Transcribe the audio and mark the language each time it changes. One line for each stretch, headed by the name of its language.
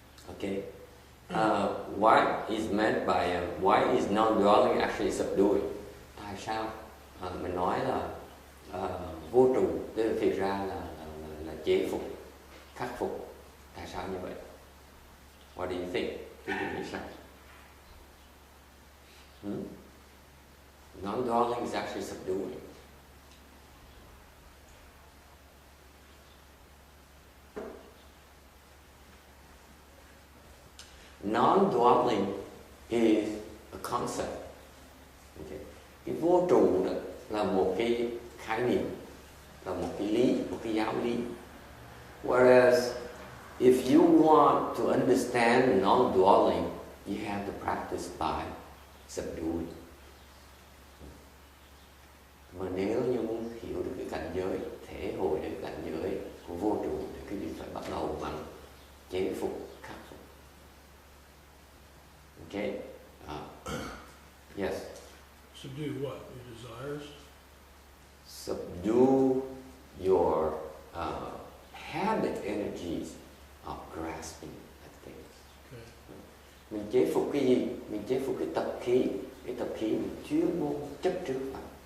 English: Okay. What is meant by why why is non-dwelling actually subduing?
Vietnamese: Tại sao mình nói là vô trụ, tức là thực ra là chế phục, khắc phục. Tại sao như vậy?
English: What do you think?
Vietnamese: Quý vị nghĩ sao?
English: Non-dwelling is actually subduing. Non-dwelling is a concept. Okay.
Vietnamese: Cái vô trụ đó là một cái khái niệm, là một cái lý, một cái giáo lý.
English: Whereas if you want to understand non-dwelling, you have to practice by subduing.
Vietnamese: Mà nếu như muốn hiểu được cái cảnh giới, thể hội được cảnh giới của vô trụ, thì quý vị phải bắt đầu bằng chế phục, khắc phục.
English: Okay? Yes? Subdue what? Your desires? Subdue your habit energies of grasping at things. Okay.
Vietnamese: Mình chế phục cái gì? Mình chế phục cái tập khí. Cái tập khí mình chuyên môn chấp trước vào.